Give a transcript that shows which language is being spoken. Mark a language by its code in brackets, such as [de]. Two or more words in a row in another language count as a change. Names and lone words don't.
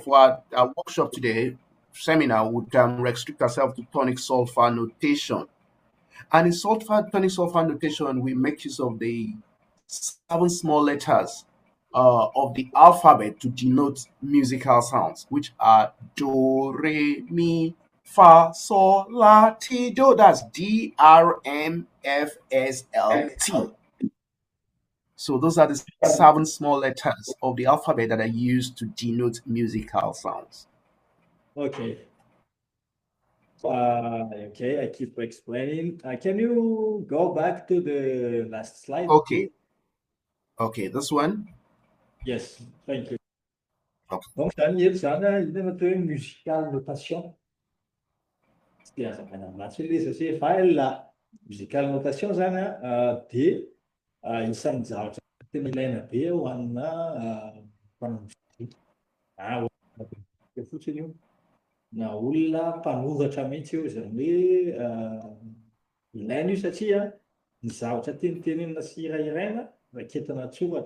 [en] For our workshop today, seminar would restrict ourselves to tonic solfa notation. And in tonic solfa notation, we make use of the 7 small letters of the alphabet to denote musical sounds, which are do, re, mi, fa, sol, la, ti, do. That's D, R, M, F, S, L, T. So those are the 7 small letters of the alphabet that are used to denote musical sounds. Okay. Okay, I keep explaining. Can you go back to the last slide? Okay. Okay, this one. Yes, thank you. Okay. [mg] Donc, zany eto zany ilay atao hoe [en] musical notation. [mg] Tsy dia azakana matsy hoe izy satria fa la [en] musical notation [mg] zany dia isan'ny zavatra tena ilaina be ho anina mpanao mozika fotsiny io na olona mpanoratra mihitsy io zany hoe ilaina io satria ny zavatra tenitenenina sy hirairaina raketina tsoratra.